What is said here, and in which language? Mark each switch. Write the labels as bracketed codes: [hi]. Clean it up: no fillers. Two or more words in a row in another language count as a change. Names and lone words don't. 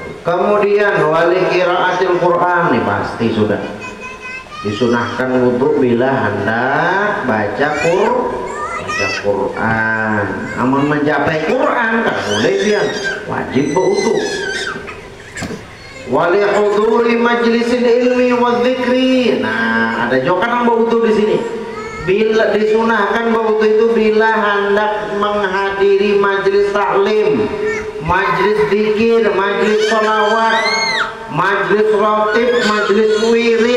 [id] Kemudian [ar] ولقراءة القرآن, [id] nih pasti sudah disunahkan wudu bila hendak baca Quran. [bjn] Amun mencapai Quran kan boleh pian, wajib berwudu. [ar] ولحضور مجلس العلم والذكر. [id] Nah, ada juga yang berwudu di sini. Bila disunahkan berwudu itu bila hendak menghadiri majlis taklim, majlis zikir, majlis sholawat, majlis rotib, majlis wirid.